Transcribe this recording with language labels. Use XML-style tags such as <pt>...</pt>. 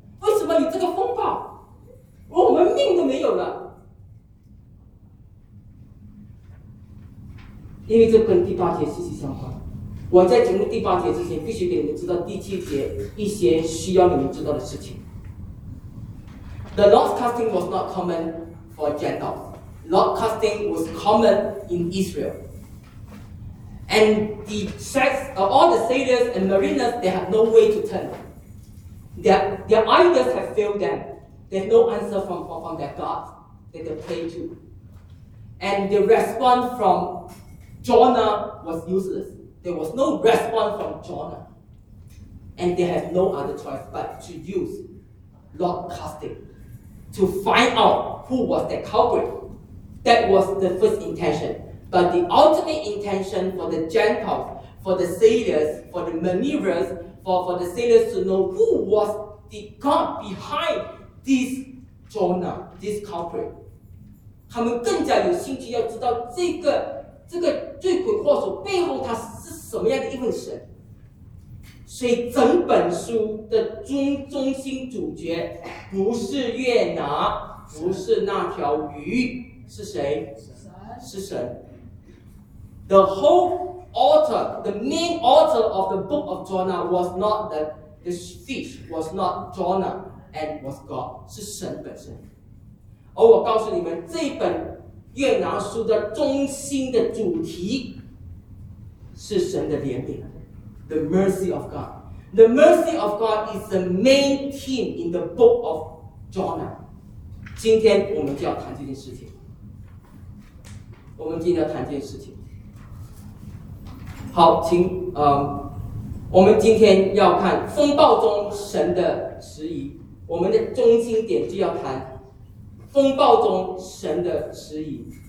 <zh>为什么有这个风暴，我们命都没有了？因为这跟第八节息息相关。我在进入第八节之前必须给你们知道第七节一些需要你们知道的事情。</zh> <en>The lot casting was not common for Gentiles. Lot casting was common in Israel. And the sex of all the sailors and mariners, they have no way to turn. Their idols have failed them. There's no answer from their God that they pray to. And the response from Jonah was useless. There was no response from Jonah. And they had no other choice but to use lot casting to find out who was the culprit. That was the first intention. But the ultimate intention for the Gentiles, for the sailors, for the maneuvers, for the sailors to know who was the God behind this Jonah, this culprit.</en> <zh>他们更加有兴趣要知道这个罪魁祸首背后他是什么样的一份神。所以整本书的中心主角不是约拿，不是那条鱼，是谁？是神。</zh> <en>The whole author, the main author of the book of Jonah was not the fish, was not Jonah, and was God,</en> <zh>是神本身。而我告诉你们，这本约拿书的中心的主题是神的怜悯，</zh> <en>The mercy of God. The mercy of God is the main theme in the book of Jonah.</en> <zh>今天我们就要谈这件事情，我们今天要谈这件事情。好，请我们今天要看风暴中神的迟疑，我们的中心点就要谈风暴中神的迟疑。</zh>